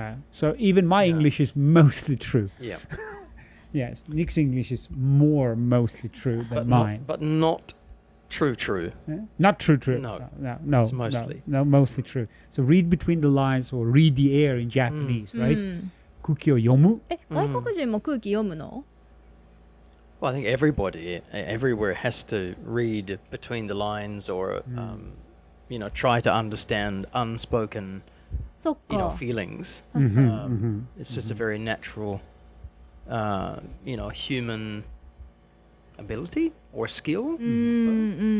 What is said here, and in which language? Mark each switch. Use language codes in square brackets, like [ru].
[en] So even my English is mostly true. yeah, Yes. Nick's English is more mostly true than mine. but not true. Yeah? Not true. No. No. It's mostly. No, mostly true. So read between the lines or read the air in Japanese, right? [ja] 空気を読む。え、外国人も空気読むの？ Well, I think everybody everywhere has to read between the lines or you know try to understand unspoken そっ [en] you know [ja] か。 [en] feelings. [ja] 確かに。 [en] It's just a very natural you know human ability or skill, I suppose.